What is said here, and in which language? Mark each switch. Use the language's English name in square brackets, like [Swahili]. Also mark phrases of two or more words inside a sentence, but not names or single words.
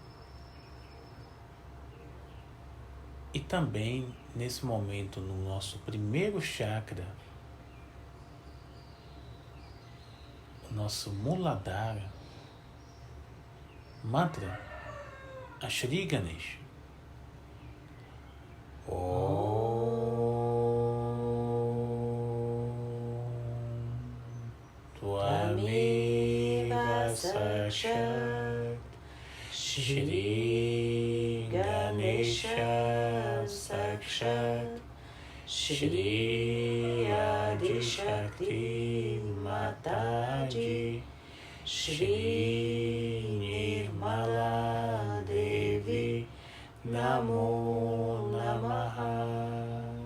[Portuguese] E também, nesse momento, no nosso primeiro chakra, o nosso Muladhara, mantra, a Shri Ganesh. [Sanskrit] Om Tvami Sakshat Shri Ganesha Sakshat Shri Adi Shakti Mataji Shri Nirmala Devi Namo Namaha.